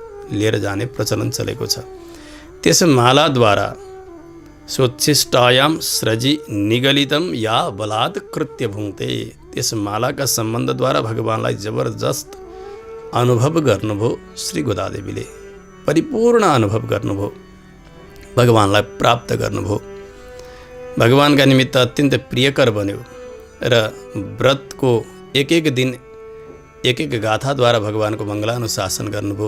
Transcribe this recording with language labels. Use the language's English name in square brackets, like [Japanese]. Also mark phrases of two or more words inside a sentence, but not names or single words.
[Nepali] लिएर जाने प्रचलन चलेको छ। त्यस मालाद्वारा [Sanskrit] सोच्छिष्टायाम स्रजी निगलितम या बलात् कृत्य भुङ्क्ते, [Nepali] त्यस मालाका सम्बन्धद्वारा भगवानलाई जबरजस्त अनुभव गर्नुभयो श्री गोदादेवीले, परिपूर्ण अनुभव गर्नुभयो, भगवानलाई प्राप्त गर्नुभयो, भगवानका निमित्त अत्यन्त प्रियकर बन्यो र व्रतको एक एक दिन एक एक गाथाद्वारा भगवानको मङ्गलानुशासन गर्नुभयो।